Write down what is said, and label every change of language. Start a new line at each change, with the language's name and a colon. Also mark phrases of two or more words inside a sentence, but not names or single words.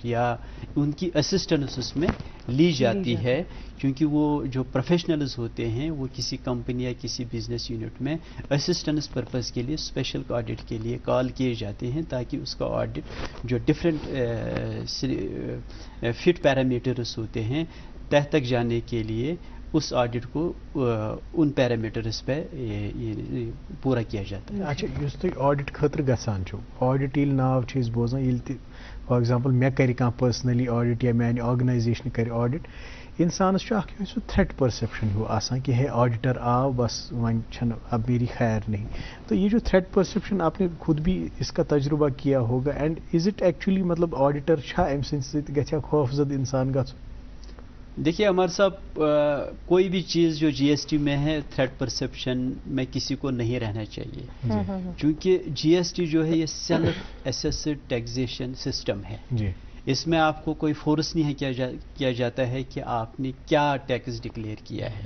Urdu: یا ان کی اسسٹنس اس میں لی جاتی ہے, کیونکہ وہ جو پروفیشنلز ہوتے ہیں وہ کسی کمپنی یا کسی
English: business unit
Urdu: میں
English: assistance purpose
Urdu: کے لیے
English: special audit
Urdu: کے لیے کال کیے جاتے ہیں تاکہ اس کا آڈٹ جو
English: different fit parameters
Urdu: ہوتے ہیں تہ تک جانے کے لیے اس آڈٹ کو ان پیرامیٹرس پہ پورا کیا جاتا ہے.
Kashmiri: اچھا یس تُہۍ آڈٹ خٲطرٕ گژھان چھو, آڈٹ ییٚلہِ ناو چھِ أسۍ بوزان, ییٚلہِ تہِ
English: for example
Kashmiri: مےٚ کَرِ کانٛہہ
English: personally audit
Kashmiri: یا میانہِ آرگنایزیشنہِ کَرِ آڈٹ, اِنسانَس چھُ اکھ سُہ
English: threat perception
Kashmiri: ہیوٗ آسان کہ ہے آڈیٹر آو بس وۄنۍ چھنہٕ
Urdu: اب میری خیر نہیں. تو یہ جو
English: threat perception
Urdu: آپ نے خود بھی اس کا تجربہ کیا ہوگا,
English: and is it actually
Urdu: مطلب
Kashmiri: آڈیٹر چھا امہِ سٕنٛدِ سۭتۍ گژھِ خوف زد انسان گژھُن؟
Urdu: دیکھیے عمر صاحب, کوئی بھی چیز جو GST میں ہے
English: threat perception
Urdu: میں کسی کو نہیں رہنا چاہیے, چونکہ GST جو ہے یہ
English: self assessed taxation system
Urdu: ہے. اس میں آپ کو کوئی فورس نہیں کیا جاتا ہے کہ آپ نے کیا
English: tax declare
Urdu: کیا ہے.